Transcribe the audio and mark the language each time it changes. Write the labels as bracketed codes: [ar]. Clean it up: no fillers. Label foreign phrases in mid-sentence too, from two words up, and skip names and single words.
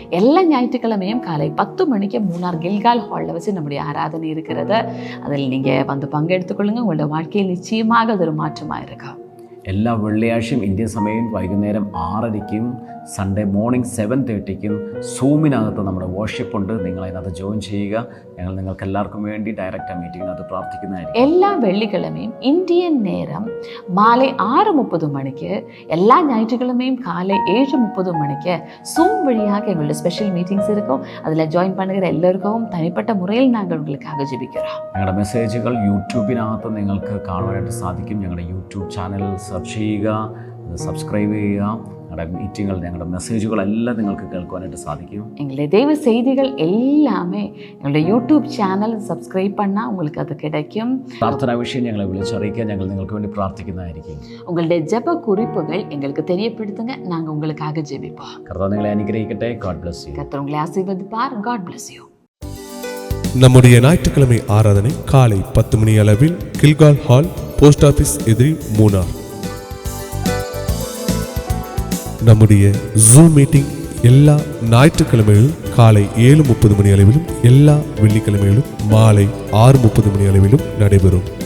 [ta] എല്ലാ ஞாயிற்றுக்கிழமையும் காலை 10 மணிக்கு மூணார் கில்கால் ஹாலில் வச்சு நம்முடைய ஆராதனை இருக்கிறது. அதில் நீங்கள் வந்து பங்கெடுத்துக்கொள்ளுங்க. உங்களோட வாழ்க்கையில் நிச்சயமாக அது ஒரு மாற்றமாக இருக்கும். [ml] എല്ലാ വെള്ളിയാഴ്ചയും ഇന്ത്യൻ സമയം വൈകുന്നേരം 6:30 [en] Sunday morning [ml] 7:30 സൂമിനകത്ത് നമ്മുടെ വർഷിപ്പ് ഉണ്ട്. നിങ്ങൾ അതിനകത്ത് ജോയിൻ ചെയ്യുക. ഞങ്ങൾ നിങ്ങൾക്ക് എല്ലാവർക്കും വേണ്ടി ഡയറക്റ്റ് മീറ്റിങ്ങിനകത്ത് പ്രാർത്ഥിക്കുന്നതായിരിക്കും. [ta] எல்லா வெள்ளிக்கிழமையும் இந்தியன் நேரம் മാலை 6:30 மணிக்கு, எல்லா ஞாயிற்றுக்கிழமையும் காலை 7:30 மணிக்கு சூம் வழியாக எங்களுடைய [en] special meetings [ta] இருக்கும். அதில் ஜாயின் பண்ணுகிற எல்லாருக்கும் தனிப்பட்ட முறையில் நாங்கள் உங்களுக்காக ஜெபிக்கிறோம். [ml] ഞങ്ങളുടെ മെസ്സേജുകൾ യൂട്യൂബിനകത്ത് നിങ്ങൾക്ക് കാണുവാനായിട്ട് സാധിക്കും. ഞങ്ങളുടെ യൂട്യൂബ് ചാനൽ സെർച്ച് ചെയ്യുക, അത് സബ്സ്ക്രൈബ് ചെയ്യുക. ഞങ്ങളുടെ മീറ്റിങ്ങുകൾ, ഞങ്ങളുടെ മെസ്സേജുകളെല്ലാം നിങ്ങൾക്ക് കേൾക്കുവാനായിട്ട് സാധിക്കും. [ta] எங்களுடைய தெய்வ செய்திகள் எல்லாமே எங்களுடைய யூடியூப் சேனல் சப்ஸ்கிரைப் பண்ணால் உங்களுக்கு அது கிடைக்கும். [ml] പ്രാർത്ഥനാ വിഷയം ഞങ്ങളെ വിളിച്ചറിയിക്കുക. ഞങ്ങൾ നിങ്ങൾക്ക് വേണ്ടി പ്രാർത്ഥിക്കുന്നതായിരിക്കും. [ta] உங்களுடைய ஜெப குறிப்புகள் எங்களுக்கு தெரியப்படுத்துங்க, நாங்கள் உங்களுக்காக ஜெபிப்போம். [ml] കർത്താവ് നിങ്ങളെ അനുഗ്രഹിക്കട്ടെ. [en] God bless you. [ta] கர்த்தர் உங்களை ஆசீர்வதிப்பார். [en] God bless you. [ta] நம்முடைய ஞாயிற்றுக்கிழமை ஆராதனை காலை 10 மணி அளவில் கில்கால் ஹால், போஸ்ட் ஆபீஸ் எதிரி, மூணார். நம்முடைய ஜூம் மீட்டிங் எல்லா ஞாயிற்றுக்கிழமைகளும் காலை 7:30 மணி அளவிலும், எல்லா வெள்ளிக்கிழமைகளும் மாலை 6:30 மணி அளவிலும் நடைபெறும்.